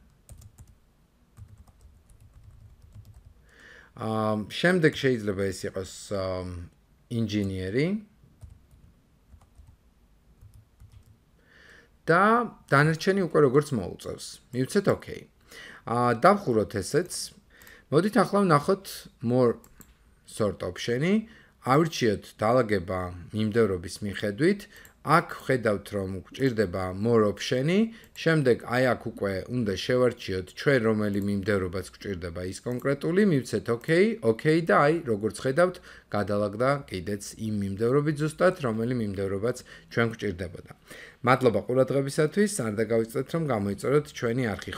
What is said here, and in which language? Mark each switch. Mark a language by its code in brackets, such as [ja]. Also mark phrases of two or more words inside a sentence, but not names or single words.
[ka] შემდეგ შეიძლება ეს იყოს ინჟინერი. და დანარჩენი უკვე როგორც მოუწევს. მივცეთ OK. დავხუროთ ესეც. მოდით ახლა ვნახოთ [en] more sort option- [ka] ი. ავირჩიოთ დაალაგება მიმდევრობის მიხედვით. აქ ხედავთ რომ გვჭირდება [en] more option- [ka] ი. შემდეგ აი აქ უკვე უნდა შევარჩიოთ ჩვენ რომელი მიმდევრობაც გვჭირდება ის კონკრეტული. მივცეთ OK, OK და აი როგორც ხედავთ გადალაგდა კიდეც იმ მიმდევრობით ზუსტად რომელი მიმდევრობაც ჩვენ გვჭირდებოდა. მადლობა ყურადღებისათვის, არ დაგავიწყდეთ რომ გამოიწოროთ ჩვენი არხი.